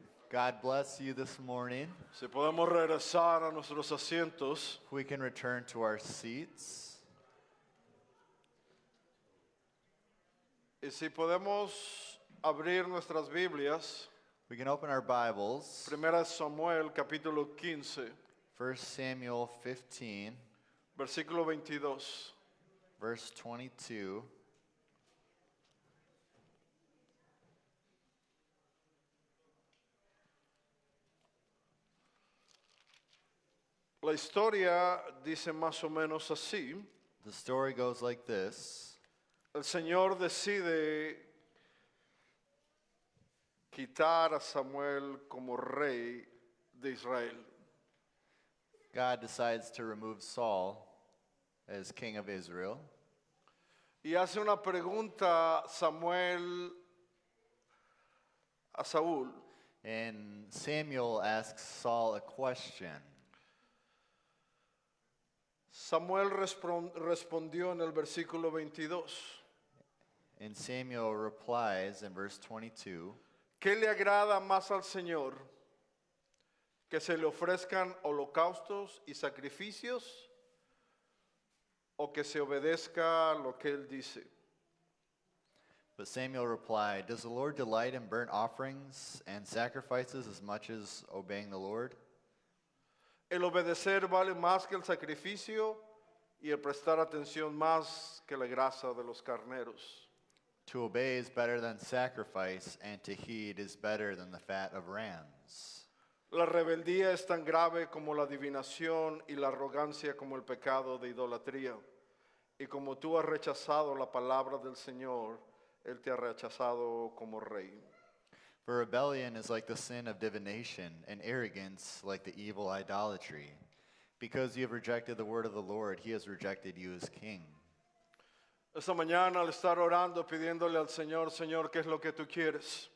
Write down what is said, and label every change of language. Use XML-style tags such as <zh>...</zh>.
<en>God bless you this morning.</en> <es>Si podemos regresar a nuestros asientos,</es> <en>If we can return to our seats.</en> <es>y si podemos abrir nuestras Biblias,</es> <en>We can open our Bibles.</en> <es>Primera Samuel capítulo 15,</es> <en>1 Samuel 15,</en> <es>versículo 22.</es> <en>verse 22.</en> <es>La historia dice más o menos así.</es> <en>The story goes like this.</en> <es>El Señor decide quitar a Samuel como rey de Israel.</es> <en>God decides to remove Saul as king of Israel.</en> <es>Y hace una pregunta Samuel a Saúl.</es> <en>And Samuel asks Saul a question.</en> <es>Samuel respondió en el versículo 22.</es> <en>And Samuel replies in verse 22,</en> <es>¿Qué le agrada más al Señor? ¿Que se le ofrezcan holocaustos y sacrificios? ¿O que se obedezca lo que Él dice?</es> <en>But Samuel replied, Does the Lord delight in burnt offerings and sacrifices as much as obeying the Lord?</en> <es>El obedecer vale más que el sacrificio y el prestar atención más que la grasa de los carneros.</es> <en>To obey is better than sacrifice, and to heed is better than the fat of rams.</en> <es>La rebeldía es tan grave como la adivinación y la arrogancia como el pecado de idolatría. Y como tú has rechazado la palabra del Señor, Él te ha rechazado como rey.</es> <en>For rebellion is like the sin of divination, and arrogance like the evil idolatry. Because you have rejected the word of the Lord, he has rejected you as king.</en> <es>Esta mañana al estar orando, pidiéndole al Señor, Señor, ¿qué es lo que tú quieres?</es>